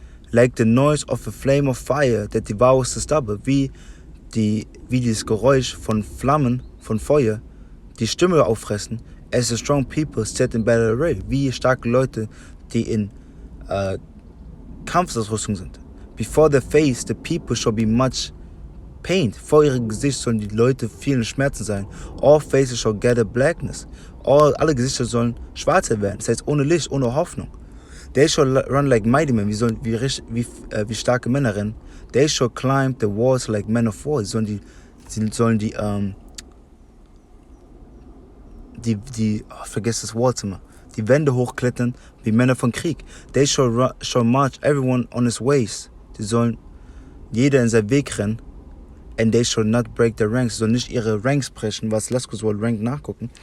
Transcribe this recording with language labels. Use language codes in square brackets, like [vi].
[en] Like the noise of a flame of fire that devours the stubble. [de] Wie dieses Geräusch von Flammen, von Feuer, die Stimme auffressen. [en] As the strong people set in battle array. [de] Wie starke Leute, die in Kampfausrüstung sind. [en] Before their face, the people shall be much pained. [de] Vor ihrem Gesicht sollen die Leute vielen Schmerzen sein. [en] All faces shall gather blackness. [de] Alle Gesichter sollen schwarzer werden. Das heißt, ohne Licht, ohne Hoffnung. [en] They shall run like mighty men. [de] Wie starke Männer rennen. [en] They shall climb the walls like men of war. [de] Sie sollen vergesst das Wort immer, die Wände hochklettern wie Männer von Krieg. [en] They shall march everyone on his ways. [de] Die sollen jeder in seinen Weg rennen. [en] And they shall not break their ranks. [de] Sie sollen nicht ihre Ranks brechen, was lasst uns wohl Rank nachgucken.